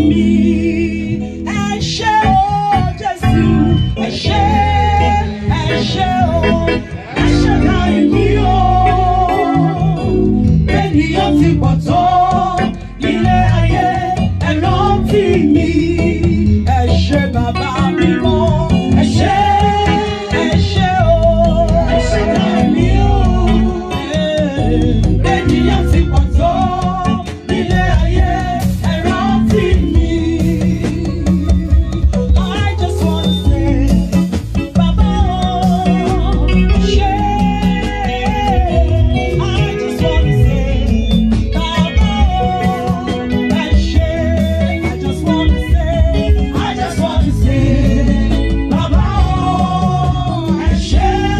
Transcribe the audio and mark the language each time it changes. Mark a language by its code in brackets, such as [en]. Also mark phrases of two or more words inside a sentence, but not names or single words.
[yo] Ẹ ṣé o Jésù, ẹ ṣé o, ẹ Shaddai mi o, bẹ́ẹ̀ni á ti pọ̀ tó nílé ayé, ẹ rántí mi. Ẹ ṣé bàbá mi mọ́, ẹ ṣé o, ẹ Shaddai mi o, bẹ́ẹ̀ni á ti pọ̀ tó nílé ayé, ẹ rántí mi. [en] I just want to say, [yo] Baba o, ṣé. [en] I just want to say, [yo] Baba o, ẹ ṣé. [en] I just want to say, [yo] Baba o, ẹ ṣé.